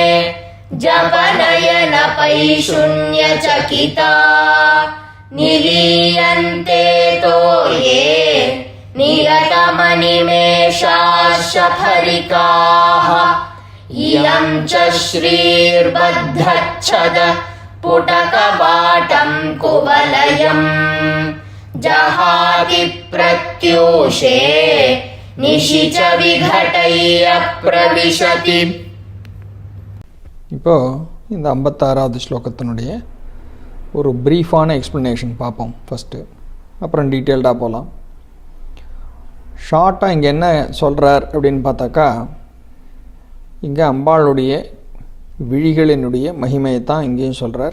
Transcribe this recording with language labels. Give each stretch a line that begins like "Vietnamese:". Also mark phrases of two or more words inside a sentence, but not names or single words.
Sanskrit: जपनयन पैशून्यचकिता निलीयन्ते तोये नियतमणिमेषाशफरिकाः इयं च श्रीर्बद्धच्छद पुटकवाटं कुवलयं जहाति प्रत्यूषे निशिच विघटय्य प्रविशति.
Tamil: இப்போது இந்த 56வது ஸ்லோகத்தினுடைய ஒரு ப்ரீஃபான எக்ஸ்ப்ளனேஷன் பார்ப்போம் ஃபஸ்ட்டு, அப்புறம் டீட்டெயில்டாக போகலாம். ஷார்ட்டாக இங்கே என்ன சொல்கிறார் அப்படின்னு பார்த்தாக்கா, இங்கே அம்பாளுடைய விழிகளினுடைய மகிமையை தான் இங்கேயும் சொல்கிறார்.